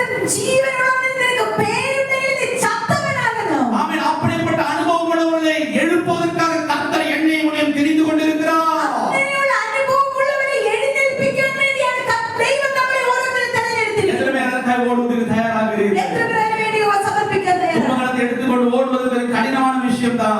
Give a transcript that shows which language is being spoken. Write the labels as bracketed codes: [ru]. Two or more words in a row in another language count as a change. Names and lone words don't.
[ml] ജീവനുള്ളവൻ നിനക്ക് പേരുണ്ടെങ്കിൽ നീ ചത്തവനാകണം. [ta] ஆமென். அப்படிப்பட்ட அனுபவம் உள்ளவர்களை எழுப்புவதற்காக கர்த்தர் என்னையும் உன்னையும் தெரிந்து கொண்டிருக்கிறார். [ml] അങ്ങനെയുള്ള അനുഭവമുള്ളവരെ എഴുന്നേൽപ്പിക്കാൻ വേണ്ടിയാണ് ദൈവം നമ്മളെ ഓരോരുത്തരെയും തിരഞ്ഞെടുത്തിരിക്കുന്നത്. [ta] எத்தனை பேர் அதற்காக ஓடுவதற்கு தயாராகிறீர்கள்? [ml] എത്ര പേരെ വേണ്ടി സമർപ്പിക്കാൻ തയ്യാറാണ്? [ta] தூபங்களை எடுத்துக்கொண்டு ஓடுவது ஒரு கடினமான விஷயம்தான்.